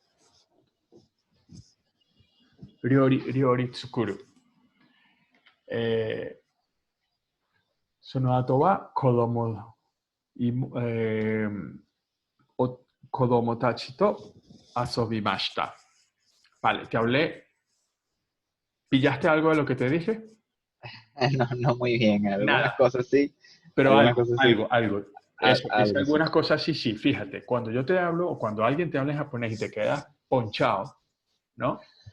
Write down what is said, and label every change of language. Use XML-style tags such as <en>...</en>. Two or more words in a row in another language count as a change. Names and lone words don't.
<ja>料理作る。その後は子供たちと遊びました。</ja> <es>Vale, te hablé. ¿Pillaste algo de lo que te dije? No, no muy bien. Algunas Nada. cosas sí. Pero Algunas cosas sí. algo. Eso, es Algo sí. algunas cosas sí, sí. Fíjate, cuando yo te hablo o cuando alguien te habla en japonés y te quedas ponchado, ¿no?</es>